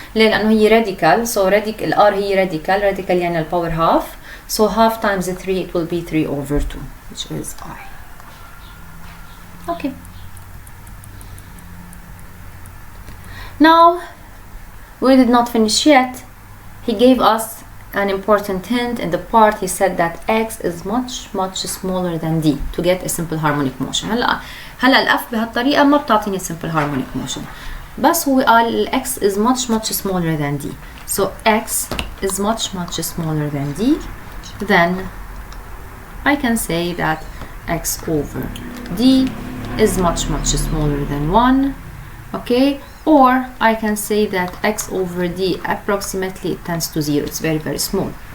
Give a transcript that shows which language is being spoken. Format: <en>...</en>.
<ar>ليه؟ لأنه هي</ar> <en>radical, so ال r هي radical يعني ال power half, so half times 3, it will be 3 over 2, which is I. Okay. Now, we did not finish yet. He gave us an important hint in the part. He said that x is much smaller than d to get a simple harmonic motion.</en> <ar>هلا الf بهالطريقة ما بتعطيني simple harmonic motion. بس هو قال</ar> <en>x is much smaller than d. So x is much smaller than d. Then I can say that x over d is much smaller than 1. Okay, or I can say that x over d approximately tends to 0. It's very small.</en>